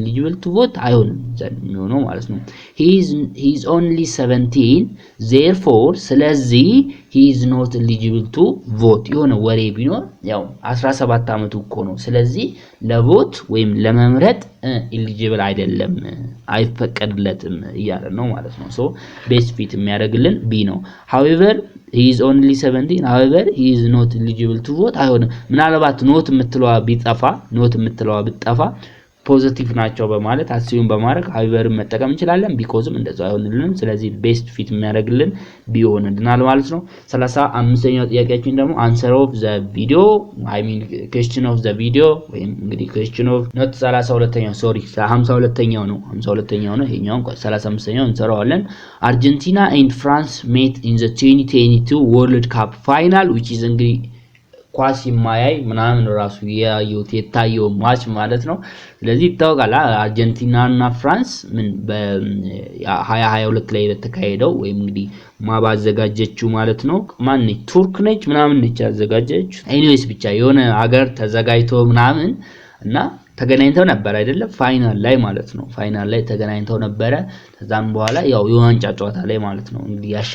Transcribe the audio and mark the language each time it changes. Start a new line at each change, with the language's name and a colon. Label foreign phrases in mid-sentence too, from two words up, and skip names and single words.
English: eligible to vote
Amharic: አይሆንም ነው ማለት ነው
English: he is only 17 therefore
Amharic: ስለዚህ
English: he is not eligible to vote
Amharic: የሆነ ወሬ ቢኖር ያው 17 አመቱ እኮ ነው ስለዚህ ለቮት ቮት ወይም ለመምረጥ ኤሊጂብል አይደለም አይፈቀድለትም እያለ ነው ማለት ነው
English: so best fit
Amharic: የሚያደርግልን ቢ ነው
English: however he is only 17 however he is not eligible to vote
Amharic: አይሆንም ምናልባት ኖት የምትለዋ ብትጠፋ ፖዚቲቭ ናቸው በማለት አስዩም በማድረግ ሃይበርን መጠቀም እንችላለን ቢኮዝም እንደዛው አይሆንልንም ስለዚህ ቤስት ፊት የሚያደርግልን ቢሆንልናል ማለት ነው 35ኛው ጥያቄያችን ደግሞ
English: answer of the video I mean question of the video
Amharic: ወይም እንግዲህ
English: question of not
Amharic: 32ኛው
English: sorry
Amharic: 52ኛው ነው ይሄኛው 35ኛው እንሰራዋለን
English: Argentina and France met in the 2022 World Cup final which is
Amharic: እንግዲህ ኳስ የማያይ ምናምን ራሱ የታየው ማች ማለት ነው ስለዚህ ይታወቃል አርጀንቲናና ፍራንስ ምን በ2022 ላይ ተካሄደው ወይም እንግዲህ ማባዘጋጀችው ማለት ነው ማን ነች ቱርክ ነች ምናምን ነች ያዘጋጀችው ኤኒዌይስ ብቻ የሆነ ሀገር ተዘጋጅቶ ምናምን እና ተገናኝተው ነበር አይደለ ፋይናል ላይ ማለት ነው ፋይናል ላይ ተገናኝተው ነበር ከዛም በኋላ ያው የዋንጫ ጨዋታ ላይ ማለት ነው እንግዲህ